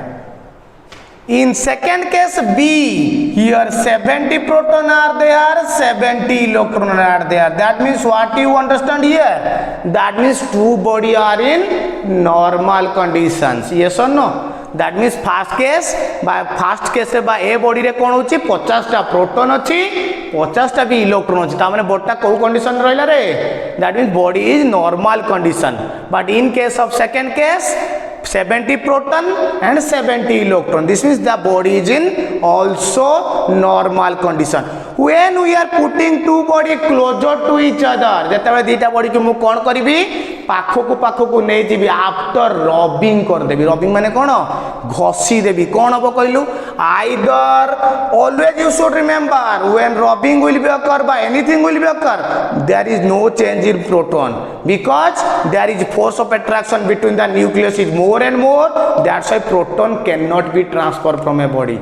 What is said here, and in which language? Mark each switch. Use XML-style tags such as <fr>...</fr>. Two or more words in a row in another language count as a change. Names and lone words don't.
<en>In second case B, here 70 proton are there, 70 electron are there. That means what you understand here? That means two body are in normal conditions. Yes or no? That means first case by A body</en> <or>ରେ କଣ ହେଉଛି 50 ଟା ପ୍ରୋଟନ ଅଛି 50 ଟା ଭି ଇଲେକ୍ଟ୍ରନ ଅଛି ତ ମାନେ ବଡି କୁ କଣ୍ଡିସନ ରହିଲା ରେ.</or> <en>That means body is normal condition. But in case of second case 70 proton and 70 electron. This means the body is in also normal condition. When we are putting two body closer to each other,</en> <or>ଯେତେବେଳେ ଦୁଇଟା ବଡି କୁ ମୁଁ କଣ କରିବି ପାଖକୁ ନେଇ ଯିବି</or> <en>after rubbing</en> <or>କରି ଦେବି. ରବିଂ ମାନେ କଣ ଘଷି ଦେବି. କଣ ହେବ କହିଲୁ</or> <en>आइदर always you should remember when rubbing will be occur by anything will be occur there is no change in proton because there is force of attraction between the nucleus is more and more. That's why proton cannot be transferred from a body.</en>